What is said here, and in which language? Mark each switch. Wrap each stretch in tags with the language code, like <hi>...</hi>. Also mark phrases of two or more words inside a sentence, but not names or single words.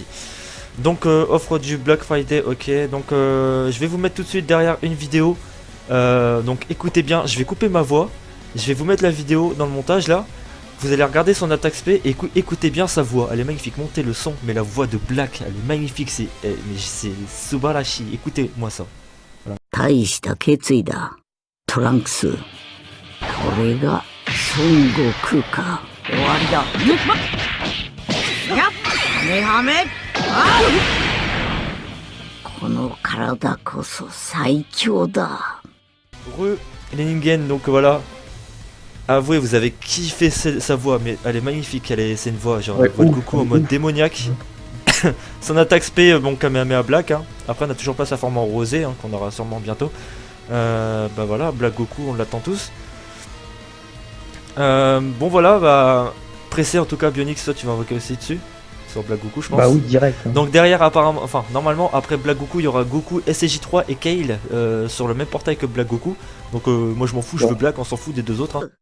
<fr>Donc offre du Black Friday, ok. Donc je vais vous mettre tout de suite derrière une vidéo. Donc écoutez bien, je vais couper ma voix. Je vais vous mettre la vidéo dans le montage là. Vous allez regarder son attaque spé et écoutez bien sa voix. Elle est magnifique, montez le son. Mais la voix de Black, elle est magnifique. C'est Subarashi. Écoutez-moi ça. Voilà.</fr> <ja>大した決意だ、トランクス。これが孫悟空か。終わりだ。やっ、ハメハメ。この体こそ最強だ。</ja> <fr>Les Ningen, donc voilà. Avouez, vous avez kiffé sa voix, mais elle est magnifique. C'est une voix, genre ouais, voix de Goku en mode démoniaque. Son attaque spé, bon, Kamehameha Black. Hein. Après, on n'a toujours pas sa forme en rosé, hein, qu'on aura sûrement bientôt. Bah voilà, Black Goku, on l'attend tous. Bon voilà, bah pressé en tout cas, Bionix, toi tu vas invoquer aussi dessus. Sur Black Goku, je pense. Bah oui, direct. Hein. Donc derrière, apparemment, enfin, normalement, après Black Goku, il y aura Goku, SJ3 et Kale sur le même portail que Black Goku. Donc moi je m'en fous, je veux Black, on s'en fout des deux autres. Hein.</fr>